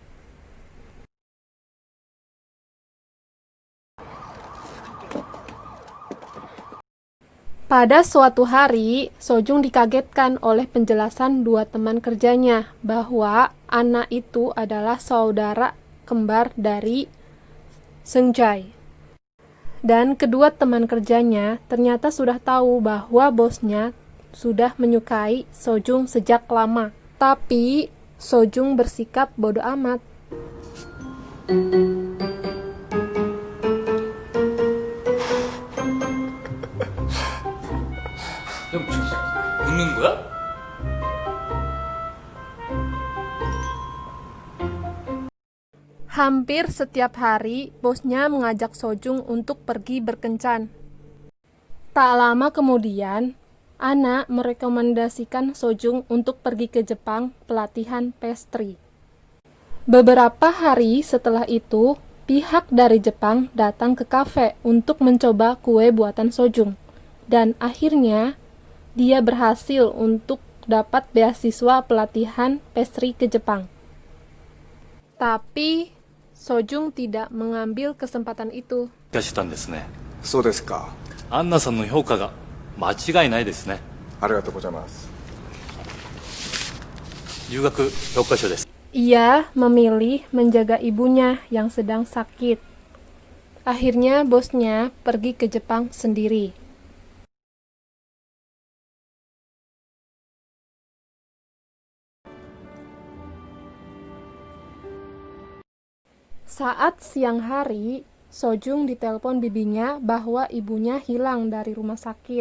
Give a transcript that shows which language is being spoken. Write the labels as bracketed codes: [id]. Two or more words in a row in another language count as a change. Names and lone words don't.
[id] Pada suatu hari, Sojung dikagetkan oleh penjelasan dua teman kerjanya bahwa anak itu adalah saudara kembar dari Seungjai. Dan kedua teman kerjanya ternyata sudah tahu bahwa bosnya sudah menyukai Sojung sejak lama. Tapi Sojung bersikap bodoh amat. [ko] 야, 웃는 거야? [id] Hampir setiap hari, bosnya mengajak Sojung untuk pergi berkencan. Tak lama kemudian, Ana merekomendasikan Sojung untuk pergi ke Jepang pelatihan pastry. Beberapa hari setelah itu, pihak dari Jepang datang ke kafe untuk mencoba kue buatan Sojung. Dan akhirnya, dia berhasil untuk dapat beasiswa pelatihan pastry ke Jepang. Tapi, Sojung tidak mengambil kesempatan itu. [ja] したんですね。そうですか。アンナさんの評価が間違いないですね。ありがとうございます。留学6カ所です。 [id] Ia memilih menjaga ibunya yang sedang sakit. Akhirnya bosnya pergi ke Jepang sendiri. Saat siang hari, Sojung ditelepon bibinya bahwa ibunya hilang dari rumah sakit.